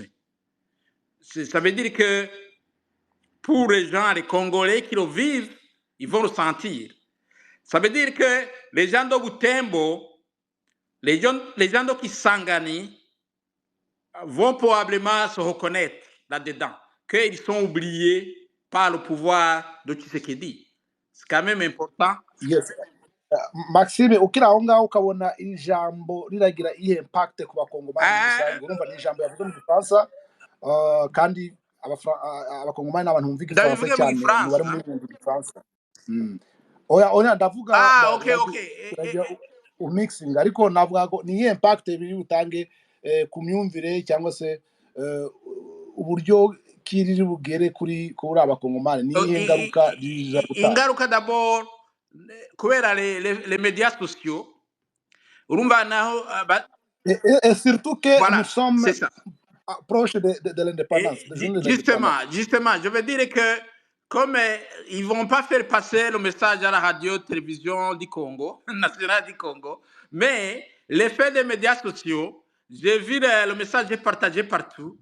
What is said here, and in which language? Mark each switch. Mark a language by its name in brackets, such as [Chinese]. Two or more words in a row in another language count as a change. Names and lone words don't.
[French] Ça veut dire que pour les gens, les Congolais qui le vivent, ils vont le sentir. Ça veut dire que les gens de Butembo, les gens de Kisangani vont probablement se reconnaître là-dedans, qu'ils sont oubliés par le pouvoir de Tshisekedi. C'est quand même important. [English] Yes. [Kinyarwanda] Maxime ukiri aho ngaho ukabona ijambo riragira ihe impact ku bakongomani muri rusange, urumva ni ijambo yavuze mu gifaransa, kandi abakongomani ni abantu bumva igifaransa cyane, umubare munini wumva igifaransa. Oya ndavuga Ok. umixing, ariko navuga ko ni ihe impact biri butange ku myumvire cyangwa se uburyo kiriri bugere kuri abakongomani, ni ihe ngaruka ririza gutanga. Ingaruka d'abord kubera [French] les médias sociaux, [Kinyarwanda] urumva naho [French] et surtout que voilà, nous sommes proches de l'indépendance. Justement, je veux dire que comme ils vont pas faire passer le message à la radio-télévision du Congo, nationale du Congo, mais l'effet des médias sociaux, j'ai vu le message partagé partout.